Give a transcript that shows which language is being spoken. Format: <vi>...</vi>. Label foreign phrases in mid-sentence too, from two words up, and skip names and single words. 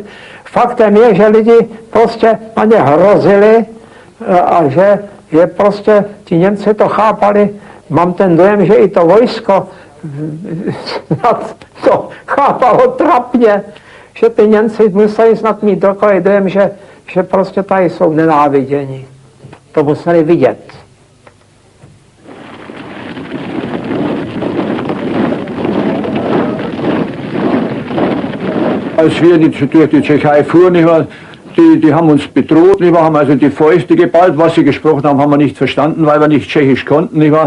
<cs>Faktem je, že lidi prostě na ně hrozili a že je prostě, ti Němci to chápali. Mám ten dojem, že i to vojsko to chápalo trapně, že ty Němci museli snad mít takový dojem, že prostě tady jsou nenáviděni. To museli vidět.</cs> <de>Als wir durch die Tschechei fuhren, die haben uns bedroht, haben also die Fäuste geballt. Was sie gesprochen haben, haben wir nicht verstanden, weil wir nicht Tschechisch konnten.</de>